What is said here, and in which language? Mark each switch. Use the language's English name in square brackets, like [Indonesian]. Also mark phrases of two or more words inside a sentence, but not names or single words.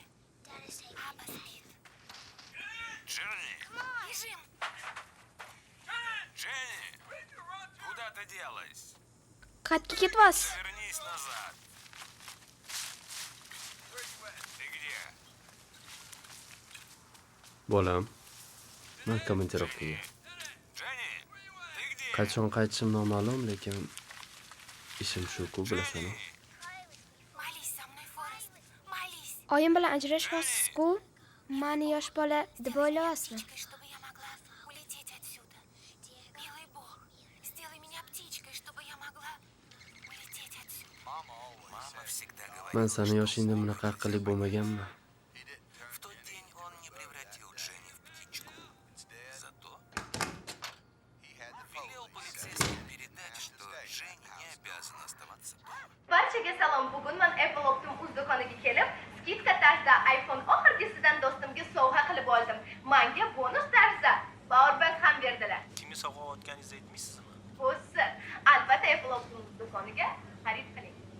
[Russian] Папа спит. Дженни! Бежим! Дженни! Куда ты делась? [Uzbek] Qayerga ketyapsiz? [Russian] Вернись назад. Ты где? [Uzbek] Bolam, men komandirovkaga. [Russian] Дженни! Ты где? [Uzbek] Qachon qaytishim noma'lum, lekin ishim shu-ku, bilasan-ku. [Russian] Молись со мной, Форест. Молись. [Uzbek] Oyim bilan ajrashmoqsiz-ku? Mani yosh bola deb o'ylayapsizmi? [Russian] Чтобы я могла улететь отсюда. Милый Бог, сделай меня птичкой, чтобы я могла улететь отсюда. Мама всегда говорит, [Uzbek] Men seni yoshingda bunaqa aqlli bo'lmaganman. [Russian] в тот день он не превратил Дженни в птичку. Зато велел полицейским передать, что Дженни не обязана оставаться дома. [Uzbek] Barchaga salom. Bugun men Apple Optim.uz do'koniga kelib, skidka tarzda iPhone oxirgisidan do'stimga sovg'a qilib oldim. Menga bonus tarzda powerbank ham berdilar. Kimga sovg'a otganingizni aytmaysizmi? Bu sir. Albatta Apple Optim.uz do'koniga xarid qiling.